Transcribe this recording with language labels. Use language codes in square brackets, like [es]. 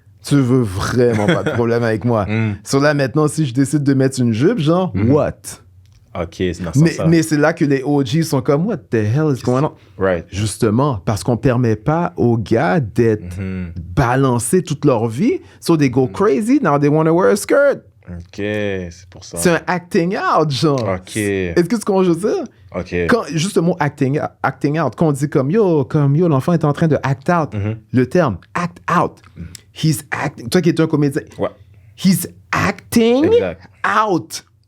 [fr] Tu veux vraiment pas de problème avec moi. Sur là, maintenant, si je décide de mettre une jupe, genre, [en] what? [fr] OK, c'est dans ce sens-là. Mais c'est là que les OG sont comme, [en] what the hell is going on? Right. [fr] Justement, parce qu'on permet pas aux gars d'être balancés toute leur vie. [en] So they go crazy, now they want to wear a skirt. [fr] OK, c'est pour ça. C'est un acting out, genre. OK. Est-ce que tu comprends ce que je veux dire? OK. Quand, juste le mot acting out, quand on dit comme yo, l'enfant est en train de act out, le terme act out, [en] he's acting, [fr] toi qui es un comédien, Ouais. [en] he's acting [fr] Exact. [en] out.